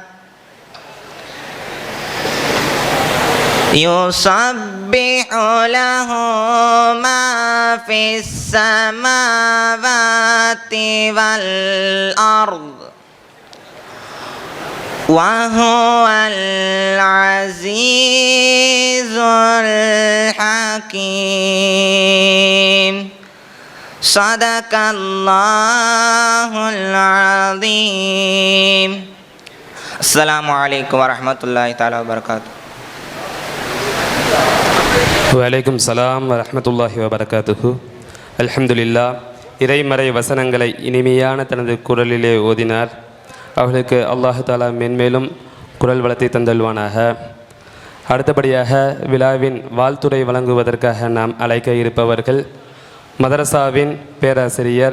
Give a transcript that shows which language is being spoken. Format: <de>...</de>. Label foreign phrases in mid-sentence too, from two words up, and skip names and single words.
<ar>يسبح له ما في السماوات والأرض وهو العزيز الحكيم. صدق الله العظيم. السلام عليكم ورحمة الله تعالى وبركاته. وعليكم السلام ورحمة الله وبركاته. அல்ஹம்துலில்லா.</ar> <ta>இறைமறை வசனங்களை இனிமையான தனது குரலிலே ஓதினார். அவர்களுக்கு</ta> <ar>الله تعالى</ar> <ta>மென்மேலும் குரல் வளத்தை தந்தல்வானாக. அடுத்தபடியாக விழாவின் வாழ்த்துரை வழங்குவதற்காக நாம் அழைக்க இருப்பவர்கள் மதரசாவின் பேராசிரியர்.</ta>